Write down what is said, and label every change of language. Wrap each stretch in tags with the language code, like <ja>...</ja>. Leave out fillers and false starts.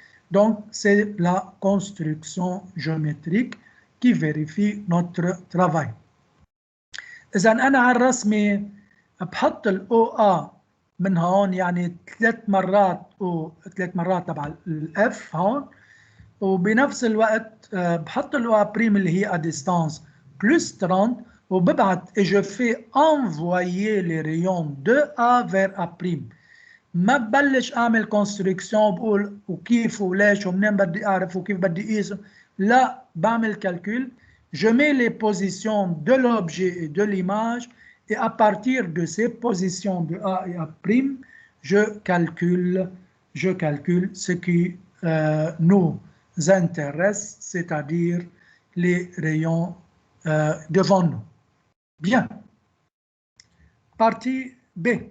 <fr>Donc c'est la construction géométrique qui vérifie notre travail.</fr> <ar>إذا أنا على الرسمة بحط ال OA من هون، يعني 3 مرات تبع ال F هون، وبنفس الوقت بحط ال OA' اللي هي</ar> <fr>à distance plus 30</fr> <ar>وببعت</ar> <fr>et je fais envoyer les rayons de A vers A'.</fr> <ar>ما ببلش اعمل كونستركسيون بقول وكيف وليش ومنين بدي اعرف وكيف بدي اقيس. لا، بعمل</ar> <fr>calcul, je mets les positions de l'objet et de l'image et à partir de ces positions de A et A', je calcule ce qui nous intéresse, c'est-à-dire les rayons devant nous. Bien. Partie B.</fr>